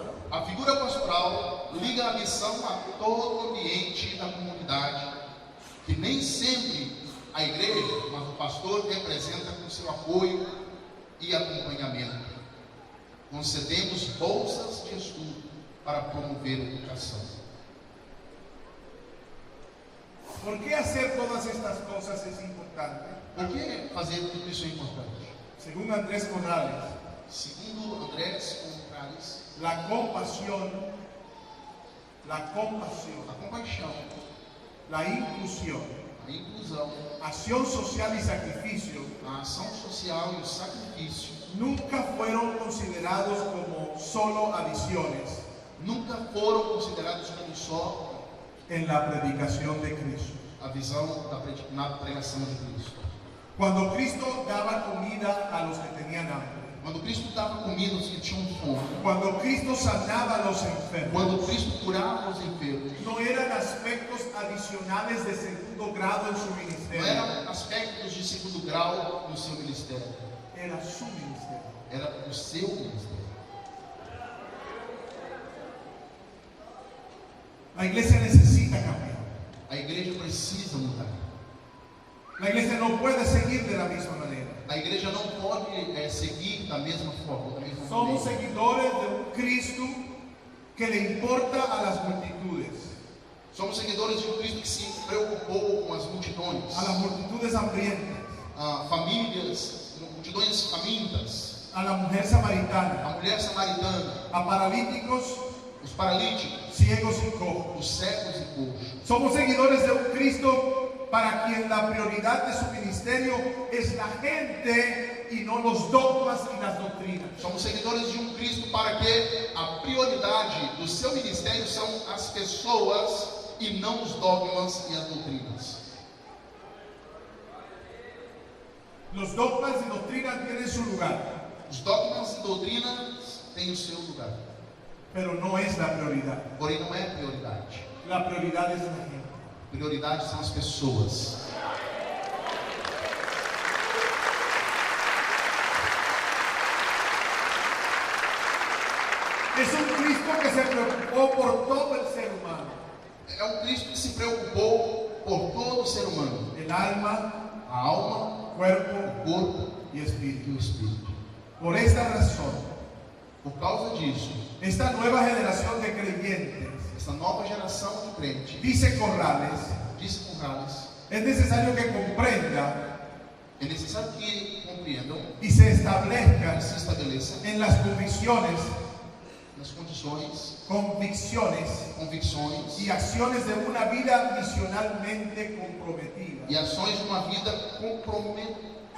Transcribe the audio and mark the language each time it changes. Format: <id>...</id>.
<pt>A figura pastoral liga a missão a todo o ambiente da comunidade, que nem sempre a igreja, mas o pastor representa com seu apoio e acompanhamento. Concedemos bolsas de estudo para promover a educação.</pt> <es>¿Por qué hacer todas estas cosas es importante?</es> <pt>Por que fazer tudo isso é importante?</pt> <es>Según Andrés Morales,</es> <pt>Segundo Andrés Morales,</pt> <es>la compasión,</es> <pt>a compaixão,</pt> <es>la inclusión,</es> <pt>a inclusão,</pt> <es>acción social y sacrificio</es> <pt>a ação social e o sacrifício</pt> <es>nunca fueron considerados como solo adiciones</es> <pt>nunca foram considerados como só</pt> <es>en la predicación de Cristo.</es> <pt>a visão na pregação de Cristo.</pt> <es>Cuando Cristo daba comida a los que tenían hambre,</es> <pt>Quando Cristo dava comida aos que tinham fome,</pt> <es>cuando Cristo sanaba a los enfermos,</es> <pt>quando Cristo curava os enfermos,</pt> <es>no eran aspectos adicionales de segundo grado en su</es> <pt>não</pt> <es>ministerio,</es> <pt>eram aspectos de segundo grau no seu ministério,</pt> <es>era su ministerio.</es> <pt>era o seu ministério.</pt> <es>La iglesia necesita cambiar.</es> <pt>A igreja precisa mudar.</pt> <es>La iglesia no puede seguir de la misma manera.</es> <pt>A igreja não pode seguir da mesma forma, da mesma</pt> <es>Somos</es> <pt>maneira.</pt> <es>seguidores de un Cristo que le importa a las multitudes,</es> <pt>Somos seguidores de um Cristo que se preocupou com as multidões,</pt> <es>a las multitudes hambrientas,</es> <pt>famílias, multidões famintas,</pt> <es>a la mujer samaritana,</es> <pt>a mulher samaritana,</pt> <es>a paralíticos,</es> <pt>os paralíticos,</pt> <es>ciegos y cojos.</es> <pt>os cegos e coxos.</pt> <es>Somos seguidores de un Cristo para quien la prioridad de su ministerio es la gente y no los dogmas y las doctrinas.</es> <pt>Somos seguidores de Cristo para que a prioridade do seu ministério são as pessoas e não os dogmas e as doutrinas.</pt> <es>Los dogmas y doctrinas tienen su lugar,</es> <pt>Os dogmas e doutrinas têm o seu lugar,</pt> <es>pero no es la prioridad.</es> <pt>porém não é a prioridade.</pt> <es>La prioridad es la gente.</es> <pt>Prioridade são as pessoas.</pt> <es>Es un Cristo que se preocupó por todo el ser humano,</es> <pt>É Cristo que se preocupou por todo o ser humano,</pt> <es>el alma,</es> <pt>a alma,</pt> <es>cuerpo</es> <pt>o corpo</pt> <es>y</es> <pt>e</pt> <es>espíritu.</es> <pt>o espírito.</pt> <es>Por esta razón,</es> <pt>Por causa disso,</pt> <es>esta nueva generación de creyentes,</es> <pt>essa nova geração de crente,</pt> <es>dice Corrales,</es> <pt>disse Corrales,</pt> <es>es necesario que comprenda</es> <pt>é necessário que compreendam</pt> <es>y se</es> <pt>e</pt> <es>establezcan</es> <pt>se estabeleçam</pt> <es>en las convicciones</es> <pt>nas condições, convicções</pt> <es>y acciones de una vida misionalmente comprometida.</es> <pt>e ações de uma vida comprometida</pt>